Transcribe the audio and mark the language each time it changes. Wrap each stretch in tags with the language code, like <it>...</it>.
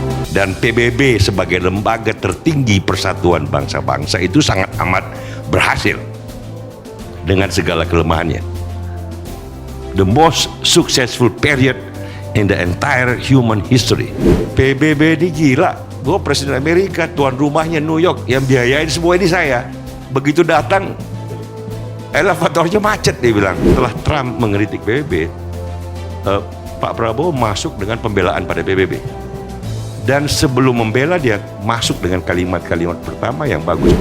<id>Dan PBB sebagai lembaga tertinggi persatuan bangsa-bangsa itu sangat amat berhasil dengan segala kelemahannya.</id> <en>The most successful period in the entire human history.</en> <id>PBB ini gila. Gue Presiden Amerika, tuan rumahnya New York, yang biayain semua ini saya. Begitu datang, elevatornya macet, dia bilang. Setelah Trump mengkritik PBB, Pak Prabowo masuk dengan pembelaan pada PBB. Dan sebelum membela, dia masuk dengan kalimat-kalimat pertama yang bagus.</id>